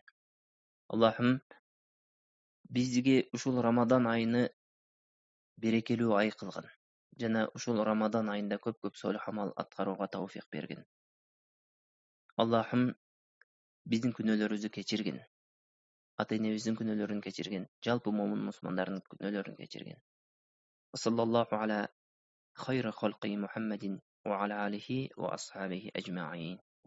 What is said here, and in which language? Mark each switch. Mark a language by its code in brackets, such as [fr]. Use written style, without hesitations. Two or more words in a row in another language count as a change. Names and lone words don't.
[ky] Аллахым бизге ушул Рамадан айыны берекелүү ай кылгын жана ушул Рамадан айында көп солих амал аткарууга тауфик бергин. Аллахым биздин күнөөлөрүбүздү кечиргин. Ата-энебиздин күнөөлөрүн кечиргин. Жалпы момун мусулмандардын күнөөлөрүн кечиргин. [ar] صلى الله على خير خلقه محمد وعلى آله وأصحابه أجمعين.